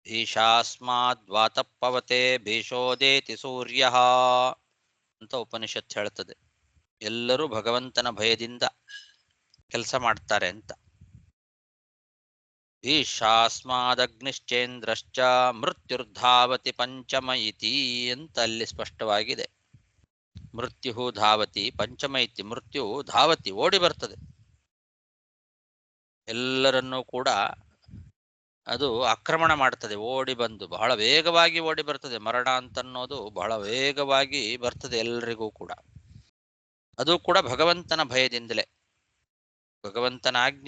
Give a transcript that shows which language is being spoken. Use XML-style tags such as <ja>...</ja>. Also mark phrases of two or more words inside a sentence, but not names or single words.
<sa>ಭೀಷಾಸ್ಮಾದ್ವಾತಪ್ಪವತೆ ಭೀಷೋದೇತಿ ಸೂರ್ಯ</sa> <kn>ಅಂತ ಉಪನಿಷತ್ ಹೇಳ್ತದೆ. ಎಲ್ಲರೂ ಭಗವಂತನ ಭಯದಿಂದ ಕೆಲಸ ಮಾಡ್ತಾರೆ ಅಂತ.</kn> <sa>ಭೀಷಾಸ್ಮಾದಗ್ನಿಶ್ಚೇಂದ್ರಶ್ಚ ಮೃತ್ಯುರ್ಧಾವತಿ ಪಂಚಮ ಇತಿ</sa> <kn>ಅಂತ ಅಲ್ಲಿ ಸ್ಪಷ್ಟವಾಗಿದೆ.</kn> <sa>ಮೃತ್ಯು ಧಾವತಿ ಪಂಚಮ ಇತಿ, ಮೃತ್ಯು ಧಾವತಿ</sa> <kn>ಓಡಿ ಬರ್ತದೆ, ಎಲ್ಲರನ್ನೂ ಕೂಡ ಅದು ಆಕ್ರಮಣ ಮಾಡ್ತದೆ. ಓಡಿ ಬಂದು ಬಹಳ ವೇಗವಾಗಿ ಓಡಿ ಬರ್ತದೆ. ಮರಣ ಅಂತನ್ನೋದು ಬಹಳ ವೇಗವಾಗಿ ಬರ್ತದೆ ಎಲ್ಲರಿಗೂ ಕೂಡ. ಅದು ಕೂಡ ಭಗವಂತನ ಭಯದಿಂದಲೇ, ಭಗವಂತನ ಆಜ್ಞೆ.</kn>